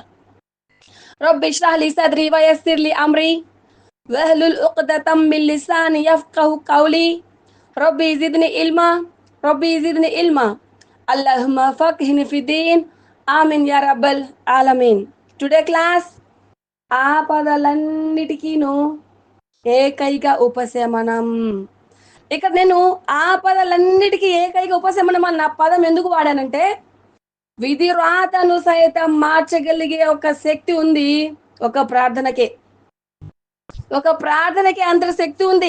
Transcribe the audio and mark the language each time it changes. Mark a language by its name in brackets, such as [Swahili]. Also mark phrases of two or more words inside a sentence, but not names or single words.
[Arabic] رب اشرح لي صدري ويسر لي أمري واحلل عقدة من لساني يفقهوا قولي. رب زدني علما اللهم فقهني في الدين. آمين يا رب العالمين. [English] today class [Telugu] ఆపదలన్నిటికీను ఏకైక ఉపశమనం. ఇక్కడ నేను ఆపదలన్నిటికీ ఏకైక ఉపశమనం అన్న పదం ఎందుకు వాడానంటే విధి రాతను సైతం మార్చగలిగే ఒక శక్తి ఉంది ఒక ప్రార్థనకే అంత శక్తి ఉంది.